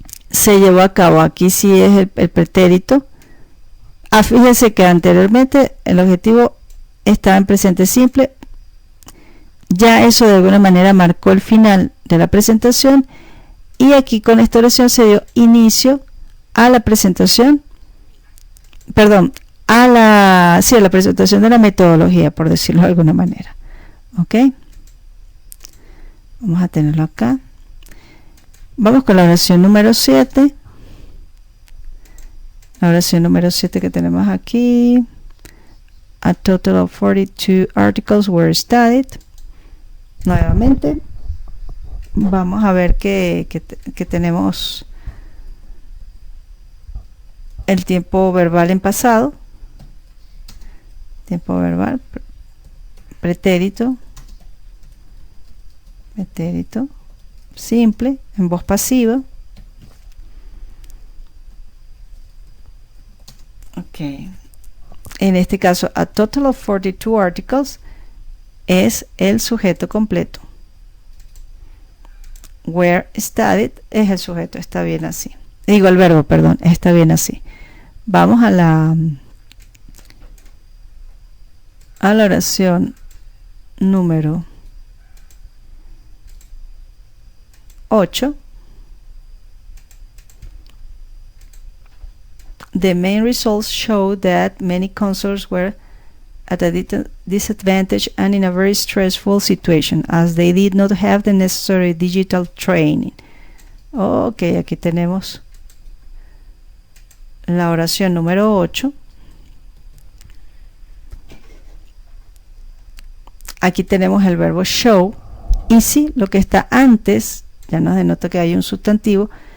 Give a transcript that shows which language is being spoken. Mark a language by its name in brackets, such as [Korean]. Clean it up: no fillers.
[Spanish] Se llevó a cabo, aquí sí es el pretérito. Fíjense que anteriormente el objetivo estaba en presente simple, ya eso de alguna manera marcó el final de la presentación, y aquí con esta oración se dio inicio a la presentación, perdón, a la presentación de la metodología, por decirlo de alguna manera. ¿Ok? Vamos a tenerlo acá. Vamos con la oración número 7. La oración número 7 que tenemos aquí. [English] A total of 42 articles were studied. [Spanish] Nuevamente, vamos a ver que tenemos el tiempo verbal en pasado. Tiempo verbal, pretérito simple, en voz pasiva. Ok. En este caso, [English] a total of 42 articles [Spanish] es el sujeto completo. [English] Were studied [Spanish] es el sujeto, está bien así. Digo el verbo, perdón, está bien así. Vamos a la oración número 8. [English] The main results show that many counselors were at a disadvantage and in a very stressful situation as they did not have the necessary digital training. [Spanish] Ok, aquí tenemos la oración número 8. Aquí tenemos el verbo show, y sí, lo que está antes ya nos denota que hay un sustantivo.